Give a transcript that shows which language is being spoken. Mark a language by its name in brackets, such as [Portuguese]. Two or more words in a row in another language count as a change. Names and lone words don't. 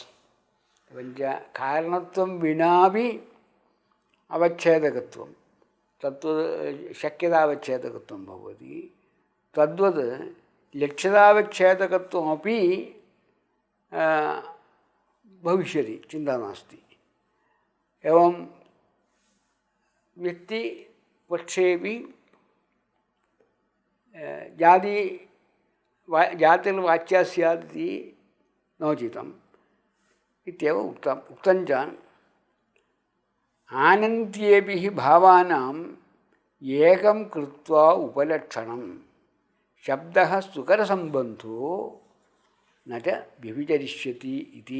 [Sanskrit] കാരണത്വം വിനാപി അവച്ഛേദകത്വം തത്വത് ശക്യതാവച്ഛേദകത്വം ഭവതി. തദ്വത് ലക്ഷ്യതാവച്ഛേദകത്വമപി ഭവിഷ്യതി, ചിന്ത നാസ്തി. एवं व्यक्तिपक्षेपि जातिर्वाच्या स्यात् इति नोचितम् इत्येव उक्तं च आनन्त्येपि भावानाम् एकं कृत्वा उपलक्षणं शब्दः सुकरसम्बन्धो न च व्यभिचरिष्यति इति.